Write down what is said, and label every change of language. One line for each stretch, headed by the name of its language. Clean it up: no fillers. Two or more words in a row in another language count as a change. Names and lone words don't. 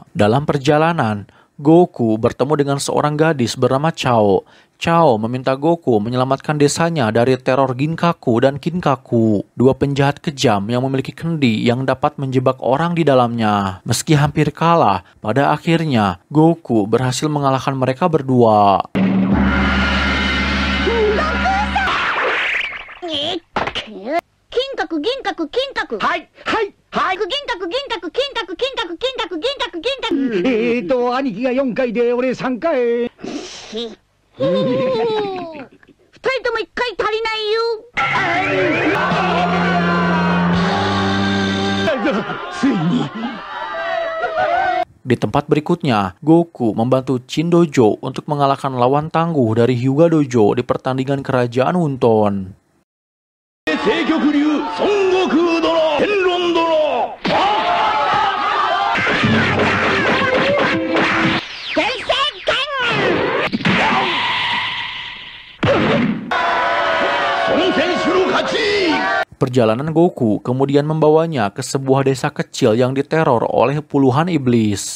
Indonesian: Dalam perjalanan, Goku bertemu dengan seorang gadis bernama Chao. Chao meminta Goku menyelamatkan desanya dari teror Ginkaku dan Kinkaku, dua penjahat kejam yang memiliki kendi yang dapat menjebak orang di dalamnya. Meski hampir kalah, pada akhirnya Goku berhasil mengalahkan mereka berdua.
Japanese: Kinkaku, Ginkaku, Kinkaku. はい、はい、はい. Ginkaku, Ginkaku, Kinkaku, Kinkaku, Kinkaku, Ginkaku, Kinkaku. 兄貴が4回で俺3回。 2人とも1回足りないよ。ついに。
Indonesian: Di tempat berikutnya, Goku membantu Chin Dojo untuk mengalahkan lawan tangguh dari Hyuga Dojo di pertandingan kerajaan Wunton.
Japanese: 清極流孫悟空殿天論殿
Indonesian: Perjalanan Goku kemudian membawanya ke sebuah desa kecil yang diteror oleh puluhan iblis.